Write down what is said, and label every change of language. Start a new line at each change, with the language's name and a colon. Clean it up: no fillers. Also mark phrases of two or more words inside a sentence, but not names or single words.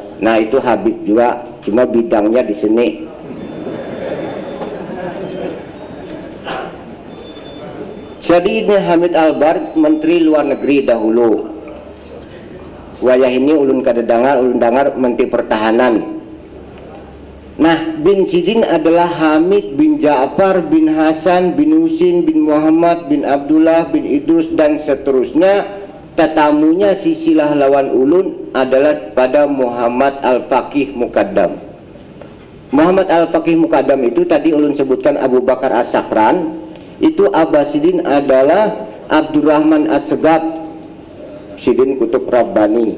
Banjar: Nah, itu Habib jua, cuma bidangnya di sini. Jadi ini Hamid Albar Menteri Luar Negeri dahulu. Wayah ini ulun kada dengar, ulun dengar Menteri Pertahanan. Nah, bin Sidin adalah Hamid bin Ja'far bin Hasan bin Husin bin Muhammad bin Abdullah bin Idrus dan seterusnya. Tetamunya sisilah lawan ulun adalah pada Muhammad Al-Faqih Muqaddam. Muhammad Al-Faqih Muqaddam itu tadi ulun sebutkan Abu Bakar As-Sakran. Itu Abah Sidin adalah Abdurrahman As-Segab Sidin Kutub Rabbani.